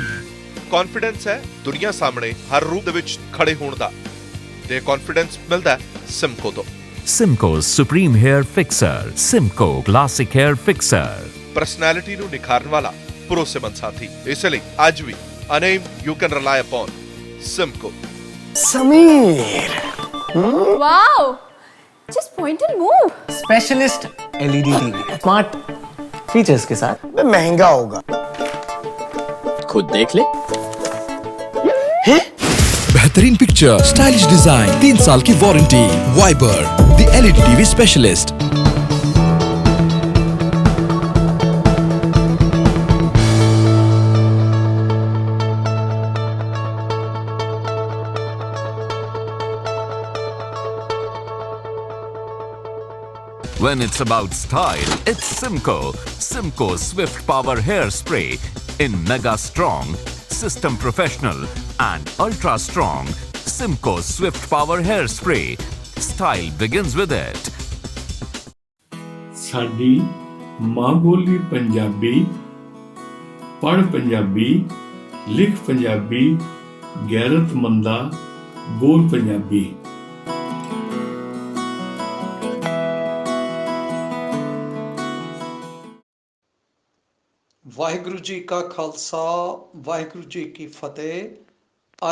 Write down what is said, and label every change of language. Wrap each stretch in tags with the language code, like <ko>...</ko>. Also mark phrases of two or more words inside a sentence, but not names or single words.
<pa>ਕੌਨਫੀਡੈਂਸ ਹੈ ਦੁਨੀਆ ਸਾਹਮਣੇ ਹਰ ਰੂਪ ਦੇ ਵਿੱਚ ਖੜੇ ਹੋਣ ਦਾ, ਤੇ ਕੌਨਫੀਡੈਂਸ ਮਿਲਦਾ ਹੈ ਸਿਮਕੋ ਤੋਂ। ਸਿਮਕੋ ਸੁਪਰੀਮ ਹੇਅਰ ਫਿਕਸਰ, ਸਿਮਕੋ ਕਲਾਸਿਕ ਹੇਅਰ ਫਿਕਸਰ। ਪਰਸਨੈਲਿਟੀ ਨੂੰ ਨਿਖਾਰਨ ਵਾਲਾ ਭਰੋਸੇਮੰਦ ਸਾਥੀ, ਇਸ ਲਈ ਅੱਜ ਵੀ</pa> <en>a name you can rely upon,</en> <pa>ਸਿਮਕੋ।</pa> <hi>समीर</hi> <en>Wow! Just point and move. specialist LED TV smart features</en> <hi>के साथ। महंगा होगा, खुद देख ले। बेहतरीन पिक्चर,</hi> <en>stylish design,</en> <hi>3 साल की वारंटी।</hi> <en>Vaiber the LED TV specialist. When it's about style, it's Simco. Simco Swift Power Hairspray in Mega Strong, System Professional and Ultra Strong. Simco Swift Power Hairspray. Style begins with it.</en> <pa>ਸਾਡੀ ਮਾਂ ਬੋਲੀ ਪੰਜਾਬੀ, ਪੜ੍ਹ ਪੰਜਾਬੀ, ਲਿਖ ਪੰਜਾਬੀ, ਗੈਰਤਮੰਦਾ ਬੋਲ ਪੰਜਾਬੀ। ਵਾਹਿਗੁਰੂ ਜੀ ਕਾ ਖਾਲਸਾ, ਵਾਹਿਗੁਰੂ ਜੀ ਕੀ ਫਤਿਹ।</pa>